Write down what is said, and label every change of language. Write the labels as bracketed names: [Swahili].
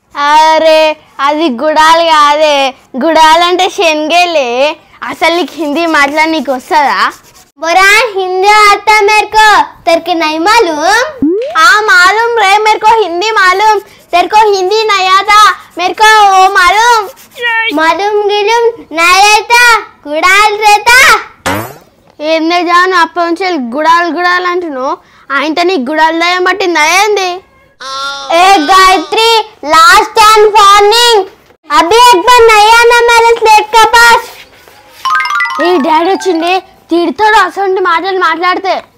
[Hindi] अरे [Telugu] అది గుడాలు కాదే, గుడాలు అంటే శనగలే. అసలు నీకు హిందీ మాట్లాడనీకు వస్తుందా? [Hindi] बोरान हिंदी आता मेरे को, तेरे को नहीं मालूम? हाँ मालूम रे, मेरे को हिंदी मालूम, तेरे को हिंदी नहीं आता, मेरे को वो मालूम गिलूम नहीं रहता, गुड़ाल रहता. [Telugu] ఏందే జాను అప్పటి నుంచి గుడాలు అంటున్నావు? ఆయనతో నీకు గుడాలు దయ్యం పట్టిందా ఏంది? [Hindi] ए गायत्री, लास्ट एंड वार्निंग, अभी एक बार नहीं आना मेरे स्लेट के पास. [Telugu] ఏ డాడీ వచ్చింది, తిడతాడు అసలు మాటలు మాట్లాడితే.